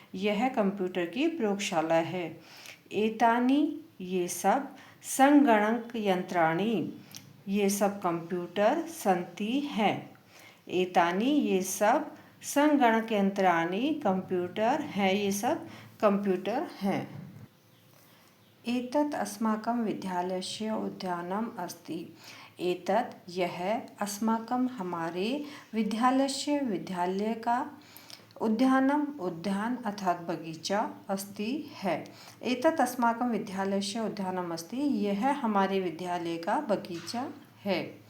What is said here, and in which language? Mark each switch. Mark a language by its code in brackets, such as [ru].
[hi] यह कंप्यूटर की प्रयोगशाला है। [sa] एतानि [hi] ये सब [sa] संगणक यंत्राणि, [hi] ये सब कंप्यूटर [sa] सन्ति [hi] हैं। [sa] एतानि [hi] ये सब [sa] संगणक यंत्राणि [hi] कंप्यूटर हैं, ये सब कंप्यूटर हैं। [sa] एतत् अस्माकं विद्यालयस्य उद्यानम् अस्ति। एतत् [hi] यह [sa] अस्माकं [hi] हमारे विद्यालय का उद्यान अर्थात बगीचा [sa] अस्ति [hi] है। [sa] एतत् अस्माकं विद्यालयस्य उद्यानम् अस्ति, [hi] यह हमारे विद्यालय का बगीचा है।